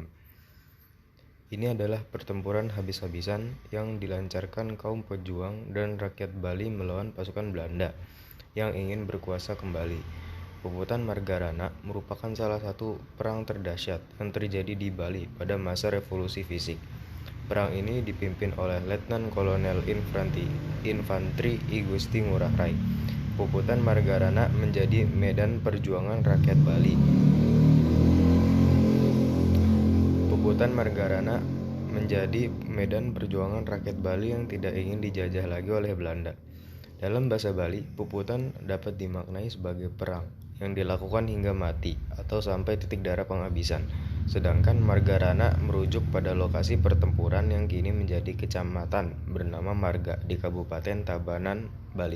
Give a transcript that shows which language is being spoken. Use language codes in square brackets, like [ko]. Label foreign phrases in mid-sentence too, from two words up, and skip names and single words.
[id] Ini adalah pertempuran habis-habisan yang dilancarkan kaum pejuang dan rakyat Bali melawan pasukan Belanda yang ingin berkuasa kembali. Puputan Margarana merupakan salah satu perang terdahsyat yang terjadi di Bali pada masa revolusi fisik. Perang ini dipimpin oleh Letnan Kolonel Infantri I Gusti Ngurah Rai. Puputan Margarana menjadi medan perjuangan rakyat Bali. Puputan Margarana menjadi medan perjuangan rakyat Bali yang tidak ingin dijajah lagi oleh Belanda. Dalam bahasa Bali, puputan dapat dimaknai sebagai perang yang dilakukan hingga mati atau sampai titik darah penghabisan. Sedangkan Margarana merujuk pada lokasi pertempuran yang kini menjadi kecamatan bernama Marga di Kabupaten Tabanan, Bali.